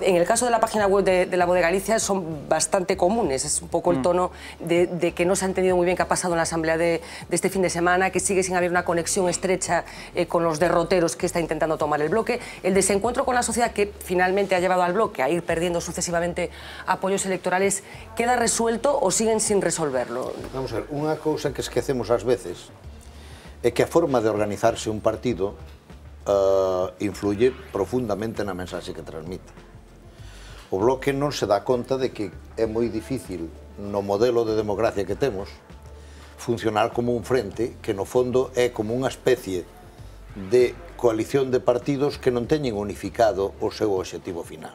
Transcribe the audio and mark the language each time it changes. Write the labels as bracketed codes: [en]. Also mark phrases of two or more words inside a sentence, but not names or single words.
[es] En el caso de la página web de la Voz de Galicia son bastante comunes, es un poco el tono de que no se ha entendido muy bien qué ha pasado en la asamblea de este fin de semana, que sigue sin haber una conexión estrecha con los derroteros que está intentando tomar el bloque, el desencuentro con la sociedad que finalmente ha llevado al bloque a ir perdiendo sucesivamente apoyos electorales. ¿Queda resuelto o siguen sin resolverlo? [gl] Vamos a ver, unha cousa que esquecemos ás veces é que a forma de organizarse un partido influye profundamente na mensaxe que transmite. O bloque non se dá conta de que é moi difícil no modelo de democracia que temos funcionar como un frente que no fondo é como unha especie de coalición de partidos que non teñen unificado o seu obxectivo final.